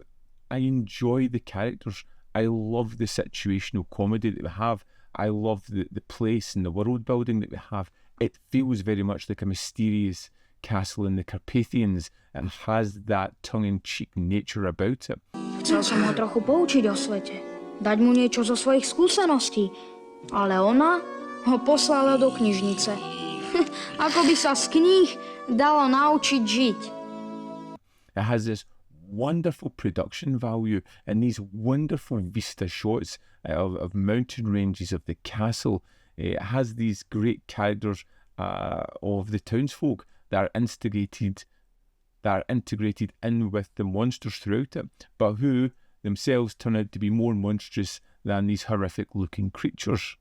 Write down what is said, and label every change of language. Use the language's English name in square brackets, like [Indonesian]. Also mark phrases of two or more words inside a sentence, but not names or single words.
[English] I enjoy the characters. I love the situational comedy that we have. I love the place and the world building that we have. It feels very much like a mysterious castle in the Carpathians and has that tongue-in-cheek nature about it. [Slovak] Chcel som ho trochu poučiť o svete, dať mu niečo zo svojich skúseností, ale ona ho poslala do knižnice. Ako by sa z kníh dalo naučiť žiť. [English] It has this wonderful production value and these wonderful vista shots of mountain ranges of the castle. It has these great characters of the townsfolk that are integrated in with the monsters throughout it, but who themselves turn out to be more monstrous than these horrific looking creatures.